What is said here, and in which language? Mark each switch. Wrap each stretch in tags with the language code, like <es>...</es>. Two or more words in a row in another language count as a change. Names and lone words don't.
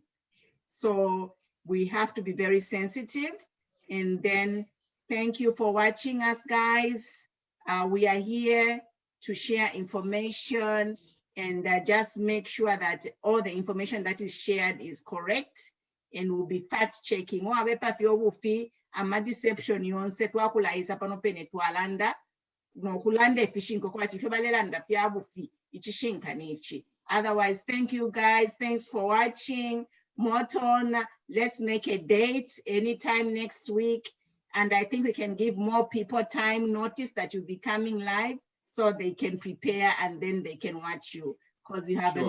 <en>So we have to be very sensitive. And then thank you for watching us, guys. We are here to share information and just make sure that all the information that is shared is correct and will be fact checking.</en> <bem>Ama deception yonse twakula isa pano pene twalanda no kulanda efishinko kwa tifebalelanda pya bufi ichishinka nichi.</bem> <en>Otherwise, thank you guys. Thanks for watching. Morton, let's make a date anytime next week And I think we can give more people time notice that you'll be coming live so they can prepare and then they can watch you, because you have a</en>